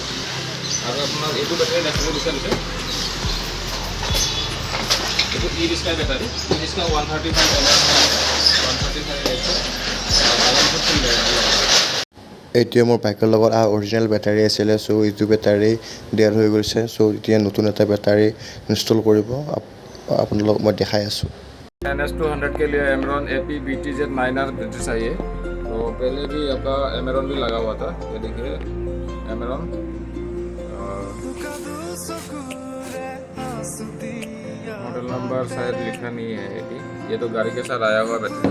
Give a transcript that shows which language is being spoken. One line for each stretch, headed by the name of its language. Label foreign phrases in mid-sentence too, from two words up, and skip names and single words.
Assamese: আৰু আপোনাৰ এইটো বেটাৰী দেখিব বিচাৰিছে, এইটো
English: e-rickshaw battery,
Assamese: ই-ৰিক্সা 135 এইটোৱে মোৰ বাইকৰ লগত
English: original battery
Assamese: আছিলে। চ' এইটো
English: battery dead
Assamese: হৈ গৈছে। চ' এতিয়া নতুন এটা
English: battery install
Assamese: কৰিব আপোনালোকক মই দেখাই আছোঁ।
Hindi: NS200 के लिए एमरॉन AP BTZ 9R बैटरी चाहिए। तो पहले भी आपका एमरॉन भी लगा हुआ था, ये देखिए एमरॉन।
English: model number
Hindi: शायद लिखा नहीं है ये तो गाड़ी के साथ आया हुआ बैटरी।